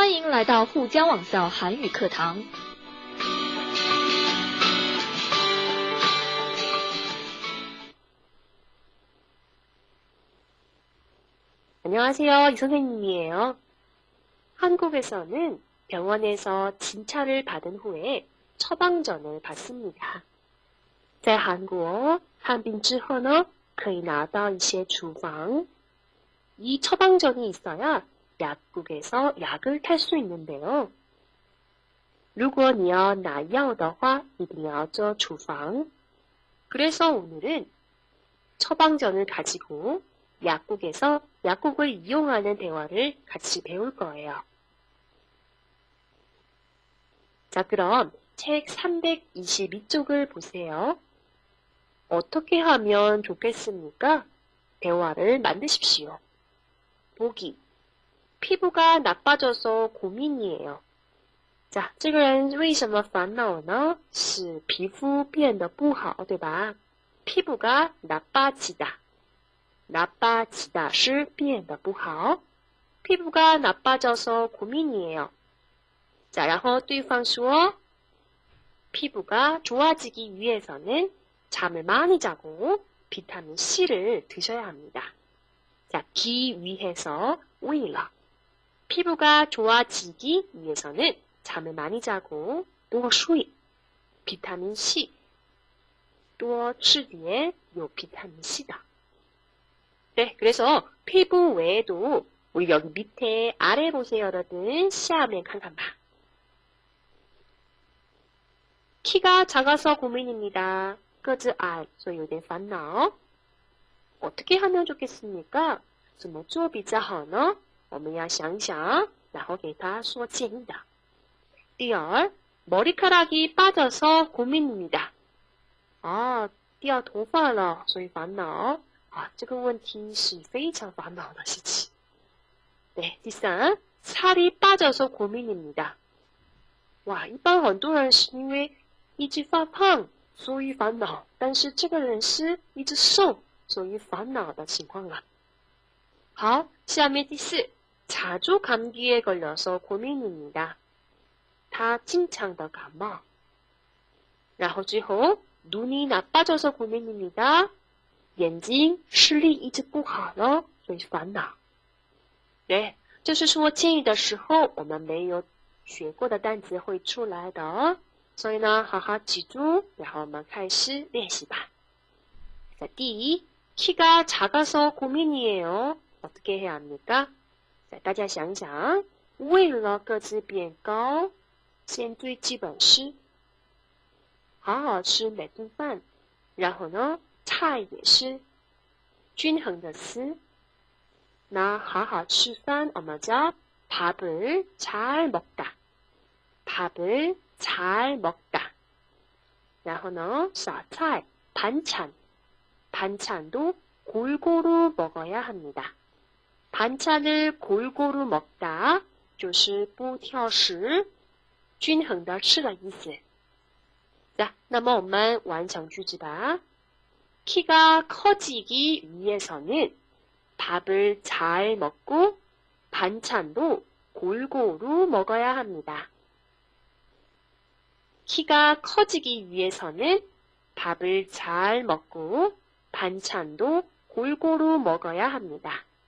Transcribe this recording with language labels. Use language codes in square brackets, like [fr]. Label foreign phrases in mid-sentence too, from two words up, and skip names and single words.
[zh] 来到沪江网校韩语课堂。 [ko] 안녕하세요. 이 선생님이에요. 한국에서는 병원에서 진찰을 받은 후에 처방전을 받습니다. [zh] 在韩国看病之后呢，可以拿到一些处方。 [ko] 이 처방전이 있어야 약국에서 약을 탈 수 있는데요. [zh] 如果你要拿药的话，一定要做处方。 [ko] 그래서 오늘은 처방전을 가지고 약국에서 약국을 이용하는 대화를 같이 배울 거예요. 자, 그럼 책 322쪽을 보세요. 어떻게 하면 좋겠습니까? 대화를 만드십시오. 보기. 피부가 나빠져서 고민이에요. 자， [zh] 这个人为什么烦恼呢？是皮肤变得不好，对吧？ [ko] 피부가 나빠지다. [zh] 나빠지다 是变得不好. [ko] 피부가 나빠져서 고민이에요. 자, [zh] 然后对方说 [ko] 피부가 좋아지기 위해서는 잠을 많이 자고 비타민 C를 드셔야 합니다. 자, 기 위해서 为了 피부가 좋아지기 위해서는 잠을 많이 자고 [zh] 多睡 [ko] 비타민 C [zh] 多吃点有 [ko] 비타민 C다. 네, 그래서 피부 외에도 우리 여기 밑에 아래 보세요, 여러분. [zh] 下面看看吧. [ko] 키가 작아서 고민입니다. [zh] 个子矮，所以有点烦恼。 [ko] 어떻게 하면 좋겠습니까? [zh] 怎么做比较好呢？我们要想想，然后给他说建议的。第二， [ko] 머리카락이 빠져서 고민입니다. [zh] 掉头发了，所以烦恼。这个问题是非常烦恼的事情。 네, 第三， [ko] 살이 빠져서 고민입니다. [zh] 哇，一般很多人是因为一直发胖，所以烦恼。但是这个人是一直瘦，所以烦恼的情况了。好，下面第四， [ko] 자주 감기에 걸려서 고민입니다. [zh] 他经常的感冒。 然后最后， [ko] 눈이 나빠져서 고민입니다. [zh] 眼睛视力一直不好了，所以烦恼。对，就是说建议的时候，我们没有学过的单词会出来的，所以呢，好好记住，然后我们开始练习吧。자，第一， [ko] 키가 작아서 고민이에요. 어떻게 해야 합니까? 자， [zh] 大家想想，为了个子变高，先最基本是好好吃每顿饭，然后呢，菜也是均衡的吃。那好好吃饭，我们叫 [ko] 밥을 잘 먹다. 밥을 잘 먹다. [zh] 然后呢，小菜 반찬. [ko] 반찬도 골고루 먹어야 합니다. 반찬을 골고루 먹다 [zh] 就是不挑食，均衡的吃的意思。자，那么我们完成句子吧。 [ko] 키가 커지기 위해서는 밥을 잘 먹고 반찬도 골고루 먹어야 합니다. 키가 커지기 위해서는 밥을 잘 먹고 반찬도 골고루 먹어야 합니다.